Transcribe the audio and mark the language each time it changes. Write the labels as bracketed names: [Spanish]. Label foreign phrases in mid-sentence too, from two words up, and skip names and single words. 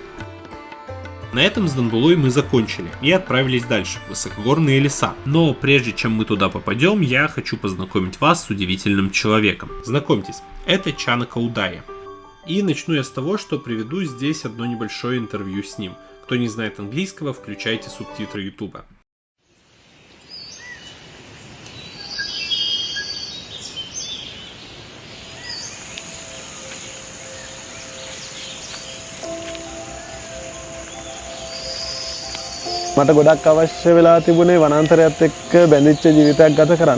[Russian] На этом с Донбулой мы закончили и отправились дальше, в высокогорные леса. Но прежде чем мы туда попадем, я хочу познакомить вас с удивительным человеком. Знакомьтесь, это Чана Каудая. И начну я с того, что приведу здесь одно небольшое интервью с ним. Кто не знает английского, включайте субтитры Ютуба. [Sinhala] මට ගොඩක් අවශ්‍ය වෙලා තිබුණේ වනාන්තරයත් එක්ක බැඳිච්ච ජීවිතයක් ගත කරන්න.